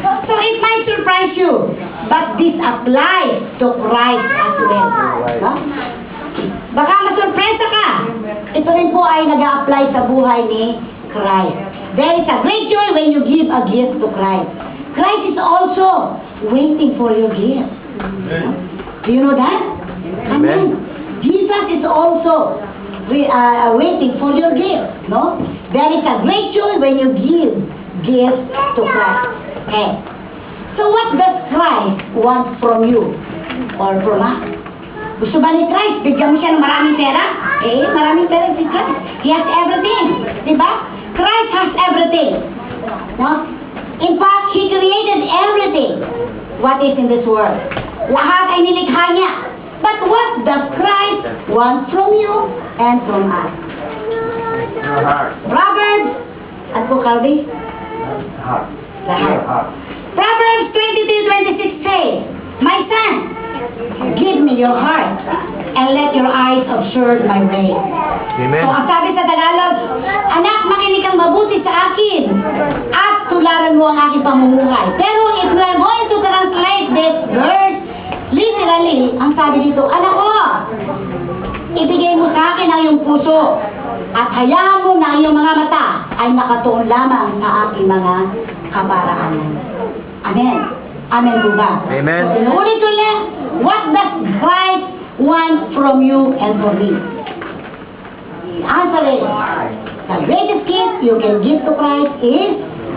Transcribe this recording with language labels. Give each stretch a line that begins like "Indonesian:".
English: So it might surprise you, but this applies to Christ as well.
Filipino: Huh? Baka masurpresa ka. Ito rin po ay nag-a-apply sa buhay ni Christ.
English: There is a great joy when you give a gift to Christ. Christ is also waiting for your gift. Do you know that? Amen. Jesus is also waiting for your gift. No? There is a great joy when you give gifts to Christ. Okay. So what does Christ want from you? Or from us?
Filipino: Gusto ba ni Christ? Bigyan mo siya ng maraming pera? Maraming pera si Christ.
English: He has everything.
Filipino: Diba?
English: Christ has everything. No? In fact, He created everything. what is in this world.
Filipino: Lahat ay nilikha niya.
English: But what does Christ want from you and from us? Your heart. Proverbs, at po Calvi? Heart.
Filipino: Lahat.
English: Proverbs 22:26 says, my son, give me your heart and let your eyes observe my way. Amen.
Filipino: So, ang sabi sa Tagalog, anak, makinig kang mabuti sa akin at tularan mo ang aking pamumuhay. Pero
English: if we are going to translate this verse, literally,
Filipino: ang sabi dito, anak ko, ibigay mo sa akin ang iyong puso at hayaan mo na ang iyong mga mata ay nakatuon lamang sa aking mga kaparaanan. Amen. Amen po ba?
English: Amen. So,
Filipino: inuulit ulit,
English: what does Christ want from you and from me? The answer is, the greatest gift you can give to Christ is